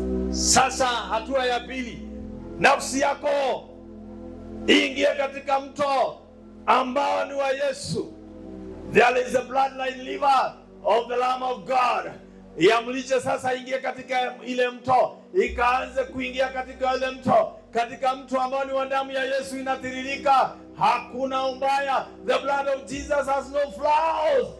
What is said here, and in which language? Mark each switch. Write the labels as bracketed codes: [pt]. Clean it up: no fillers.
[sw] Sasa hatua ya pili, nafsi yako ingie katika mto ambao ni wa Yesu. [en] There is a bloodline river of the Lamb of God. [sw] Iamlishe sasa ingie katika ile mto. Ikaanze kuingia katika ile mto. Katika mto ambao ni wa damu ya Yesu inatiririka. Hakuna ubaya. [en] The blood of Jesus has no flaws.